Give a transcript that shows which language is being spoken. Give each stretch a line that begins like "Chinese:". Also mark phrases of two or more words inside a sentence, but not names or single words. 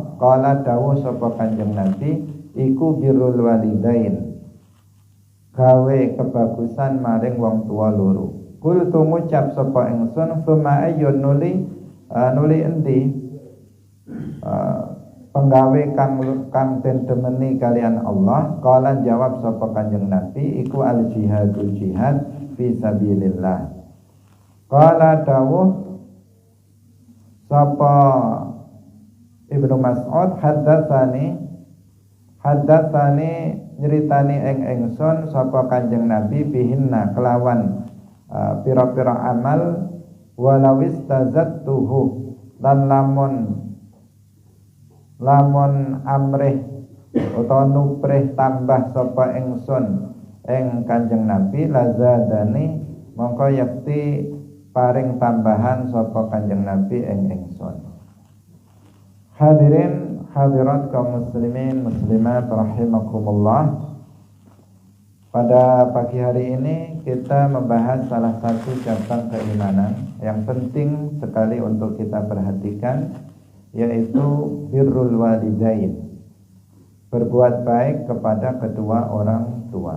Javanese: Qala dawuh sapa Kanjeng Nabi, iku
Arabic: birrul walidain,
Javanese: gawe kebagusan maring wong tua loro. Kultu ngucap sapa ingsun,
Arabic: summa ayyun
Javanese: nuli endi penggawe kang den temeni kalian Allah. Qala jawab sapa Kanjeng Nabi, iku
Arabic: al jihadu jihad fi sabilillah.
Javanese: Qala dawuh sapa Ibnu Mas'ud, haddatsani nyeritani ing ingsun sapa Kanjeng Nabi bihinna kelawan pira-pira amal,
Arabic: walawis tazattuhu
Javanese: lan lamun amrih utawa nuprih tambah sapa ingsun ing Kanjeng Nabi, lazadani mongko yakti paring tambahan sapa Kanjeng Nabi ing ingsun.
Indonesian: Hadirin hadirat kaum muslimin muslimat rahimakumullah. Pada pagi hari ini kita membahas salah satu cabang keimanan yang penting sekali untuk kita perhatikan, yaitu
Arabic: birrul walidain,
Indonesian: berbuat baik kepada kedua orang tua.